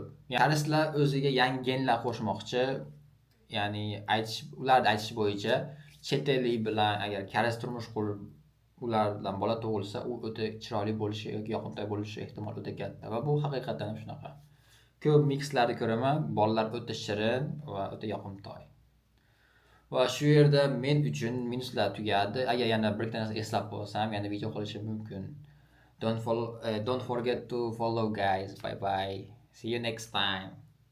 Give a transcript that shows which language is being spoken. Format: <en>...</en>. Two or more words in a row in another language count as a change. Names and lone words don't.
<uz>Ya'ni karislar o'ziga yangi genlar qo'shmoqchi. Ya'ni ularning aytishi bo'yicha chet ellik bilan agar karis turmush qurib ulardan bola tug'ilsa, u o'ta chiroyli bo'lishi yoki yoqimtoy bo'lishi ehtimoli o'ta katta va bu haqiqatan ham shunaqa. Ko'p mikslarni ko'raman, bolalar o'ta shirin va o'ta yoqimtoy. Va shu yerda men uchun minuslar tugadi. Agar yana bir narsa eslab qolsam, yana video qilishim mumkin.</uz> <en>Don't forget to follow guys. Bye bye. See you next time.</en>